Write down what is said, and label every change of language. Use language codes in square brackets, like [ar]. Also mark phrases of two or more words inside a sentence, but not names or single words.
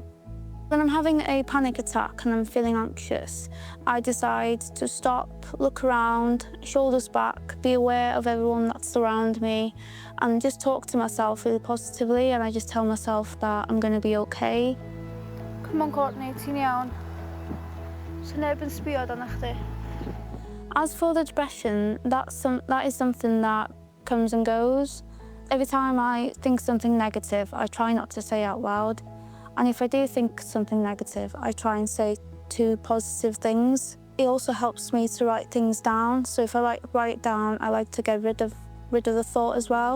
[en] When I'm having a panic attack and I'm feeling anxious, I decide to stop, look around, shoulders back, be aware of everyone that's around me, and just talk to myself really positively, and I just tell myself that I'm going to be okay. Come on, Courtney, [cy] ti'n iawn. Sy'n neb yn sbio arno chdi. [en] As for the depression, that is something that comes and goes. Every time I think something negative, I try not to say out loud. And if I do think something negative, I try and say 2 positive things. It also helps me to write things down. So if I write it down, I like to get rid of the thought as well.